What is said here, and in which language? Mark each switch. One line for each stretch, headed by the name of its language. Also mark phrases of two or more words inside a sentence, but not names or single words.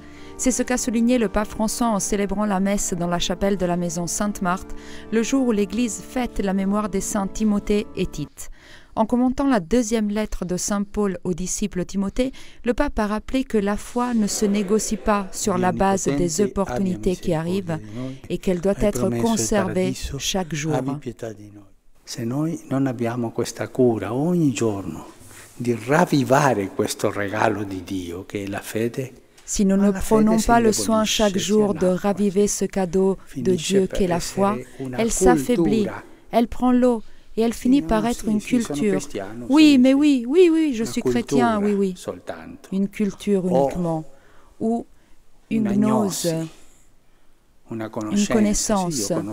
French: C'est ce qu'a souligné le pape François en célébrant la messe dans la chapelle de la maison Sainte-Marthe, le jour où l'Église fête la mémoire des saints Timothée et Tite. En commentant la deuxième lettre de saint Paul au disciple Timothée, le pape a rappelé que la foi ne se négocie pas sur la base des opportunités qui arrivent et qu'elle doit être conservée chaque jour.
Italian: Se noi non abbiamo questa cura ogni giorno di ravvivare questo regalo di Dio che è la fede,
French: si nous ne prenons pas le soin chaque jour de raviver ce cadeau de Dieu qu'est la foi, elle s'affaiblit, elle prend l'eau et elle finit par être une culture. Oui, mais oui, je suis chrétien, oui. Une culture uniquement. Ou une gnose. Une connaissance.